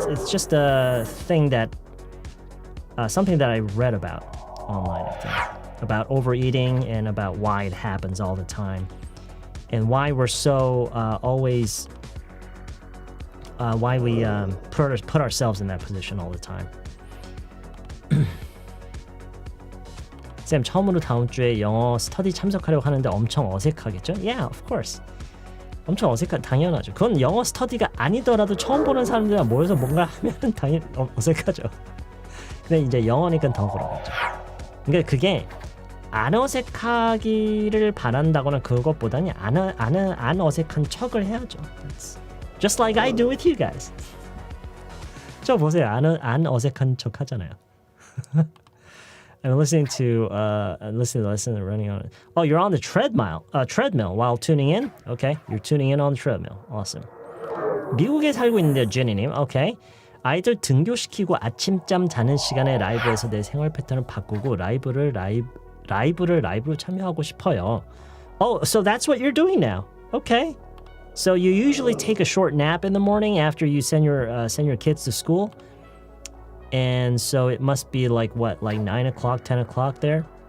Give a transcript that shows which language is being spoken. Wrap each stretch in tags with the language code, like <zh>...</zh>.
<en>just a thing that something that I read about online, I think, about overeating and about why it happens all the time, and why we're so always why we put ourselves in that position all the time.</en> <ko>쌤, 처음으로 다음 주에 영어 스터디 참석하려고 하는데 엄청 어색하겠죠?</ko> <en>Yeah, of course.</en> <ko>엄청 당연하죠. 그건 영어 스터디가 아니더라도 처음 보는 사람들이랑 모여서 뭔가 하면 당연히 어색하죠. 근데 이제 영어니까 더 그러겠죠. 그러니까 그게 안 어색하기를 바란다거나 그것보다는 안 어색한 척을 해야죠.</ko> <en>That's just like I do with you guys.</en> <ko>저 보세요. 안 어색한 척 하잖아요.</ko> <en>I'm listening to running on. Oh, you're on the treadmill while tuning in. Okay, you're tuning in on the treadmill. Awesome.</en> <ko>미국에 살고 있는데요, 제니님.</ko> <en>Okay.</en> <ko>아이들 등교시키고 아침잠 자는 시간에 라이브에서 내 생활 패턴을 바꾸고 라이브를 라이브로 참여하고 싶어요.</ko> <en>Oh, so that's what you're doing now. Okay. So you usually take a short nap in the morning after you send your kids to school. And so it must be like what, like 9 o'clock, 10 o'clock there?</en>